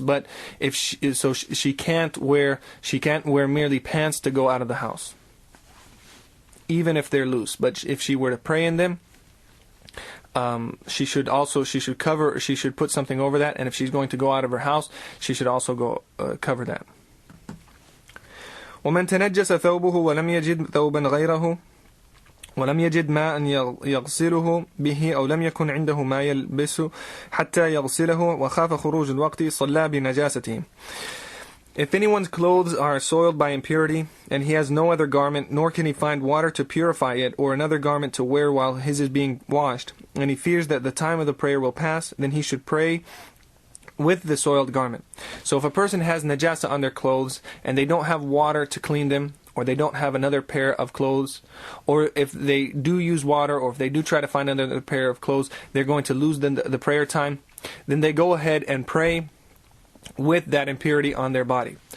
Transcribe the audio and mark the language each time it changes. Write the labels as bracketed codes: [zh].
[en] But if she can't wear merely pants to go out of the house, even if they're loose. But if she were to pray in them, she should put something over that. And if she's going to go out of her house, she should also go cover that. [ar] ومن تنجس ثوبه ولم يجد ثوبا غيره ولم يجد ماء يغسله به أو لم يكن عنده ما يلبس حتى يغسله وخاف خروج الوقت صلى بنجاسته. [en] If anyone's clothes are soiled by impurity, and he has no other garment, nor can he find water to purify it, or another garment to wear while his is being washed, and he fears that the time of the prayer will pass, then he should pray with the soiled garment. So if a person has najasa on their clothes, and they don't have water to clean them, or they don't have another pair of clothes, or if they do use water, or if they do try to find another pair of clothes, they're going to lose the prayer time, then they go ahead and pray with that impurity on their body.